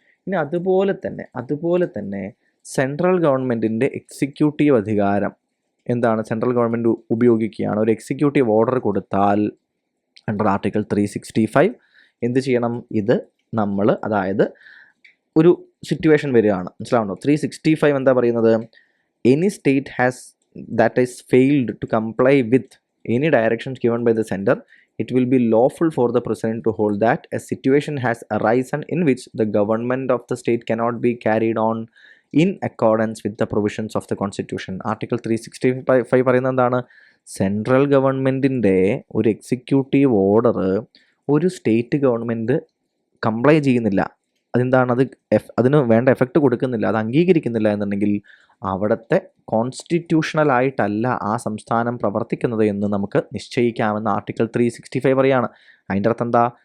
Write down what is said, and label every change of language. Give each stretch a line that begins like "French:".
Malayalam: ഇനി അതുപോലെ തന്നെ സെൻട്രൽ ഗവൺമെൻറ്റിൻ്റെ എക്സിക്യൂട്ടീവ് അധികാരം എന്താണ്? സെൻട്രൽ ഗവൺമെൻറ് ഉപയോഗിക്കുകയാണ്. ഒരു എക്സിക്യൂട്ടീവ് ഓർഡർ കൊടുത്താൽ അണ്ടർ ആർട്ടിക്കിൾ 365 എന്ത് ചെയ്യണം? ഇത് നമ്മൾ, അതായത് ഒരു സിറ്റുവേഷൻ വരികയാണ്. മനസ്സിലാവുണ്ടോ? 365 എന്താ പറയുന്നത്?
English: Any state that is failed to comply with any directions given by the center, it will be lawful for the president to hold that a situation has arisen in which the government of the state cannot be carried on in accordance with the provisions of the constitution.
Malayalam: Article 365 പറയുന്നത് എന്താണ്? Central ഗവൺമെൻറ്റിൻ്റെ ഒരു executive order ഒരു state government comply ചെയ്യുന്നില്ല, അതെന്താണ്, അതിന് വേണ്ട effect കൊടുക്കുന്നില്ല, അത് അംഗീകരിക്കുന്നില്ല എന്നുണ്ടെങ്കിൽ അവിടുത്തെ കോൺസ്റ്റിറ്റ്യൂഷണലായിട്ടല്ല ആ സംസ്ഥാനം പ്രവർത്തിക്കുന്നത് എന്ന് നമുക്ക് നിശ്ചയിക്കാമെന്ന് ആർട്ടിക്കിൾ 365 പറയാണ്. അതിൻ്റെ അർത്ഥം എന്താ?